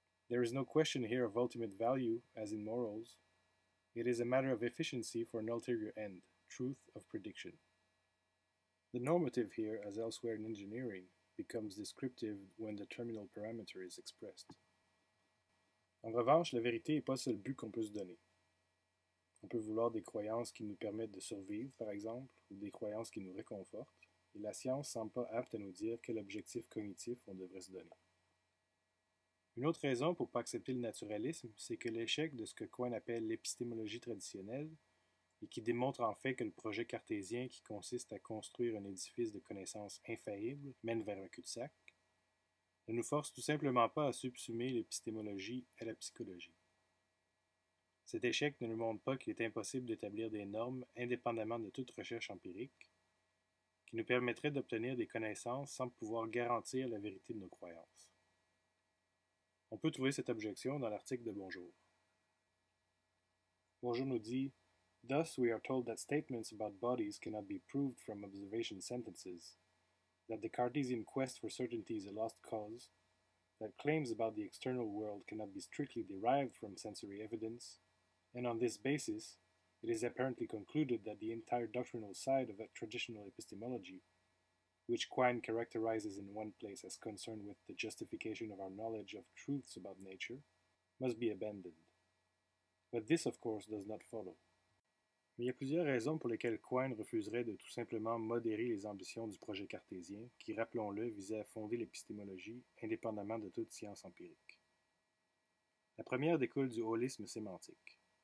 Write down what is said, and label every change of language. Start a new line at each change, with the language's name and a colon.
English: There is no question here of ultimate value, as in morals. It is a matter of efficiency for an ulterior end, truth of prediction. The normative here, as elsewhere in engineering, becomes descriptive when the terminal parameter is expressed.
French: En revanche, la vérité n'est pas le seul but qu'on peut se donner. On peut vouloir des croyances qui nous permettent de survivre, par exemple, ou des croyances qui nous réconfortent, et la science ne semble pas apte à nous dire quel objectif cognitif on devrait se donner. Une autre raison pour ne pas accepter le naturalisme, c'est que l'échec de ce que Quine appelle l'épistémologie traditionnelle, et qui démontre en fait que le projet cartésien qui consiste à construire un édifice de connaissances infaillibles mène vers un cul-de-sac, ne nous force tout simplement pas à subsumer l'épistémologie à la psychologie. Cet échec ne nous montre pas qu'il est impossible d'établir des normes indépendamment de toute recherche empirique, qui nous permettraient d'obtenir des connaissances sans pouvoir garantir la vérité de nos croyances. On peut trouver cette objection dans l'article de Bonjour. Bonjour nous dit
English: Thus we are told that statements about bodies cannot be proved from observation sentences, that the Cartesian quest for certainty is a lost cause, that claims about the external world cannot be strictly derived from sensory evidence, and on this basis, it is apparently concluded that the entire doctrinal side of a traditional epistemology, which Quine characterizes in one place as concerned with the justification of our knowledge of truths about nature, must be abandoned. But this, of course, does not follow.
French: Mais il y a plusieurs raisons pour lesquelles Quine refuserait de tout simplement modérer les ambitions du projet cartésien, qui, rappelons-le, visait à fonder l'épistémologie indépendamment de toute science empirique. La première découle du holisme sémantique.